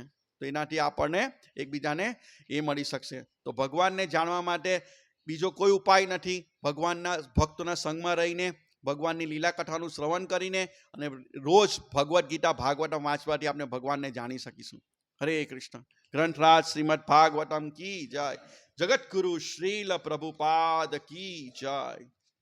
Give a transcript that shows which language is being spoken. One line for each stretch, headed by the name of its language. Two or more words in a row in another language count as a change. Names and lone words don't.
Gujarati: તો એનાથી આપણને એકબીજાને એ મળી શકશે. તો ભગવાનને જાણવા માટે બીજો કોઈ ઉપાય નથી. ભગવાનના ભક્તોના સંગમાં રહીને, ભગવાનની લીલા કથાનું શ્રવણ કરીને, અને રોજ ભગવદ્ ગીતા ભાગવતમ વાંચવાથી આપણે ભગવાનને જાણી શકીશું.
Hindi: हरे कृष्ण। ग्रंथराज श्रीमद् भागवतम की जय। जगत गुरु श्रील प्रभुपाद की जय।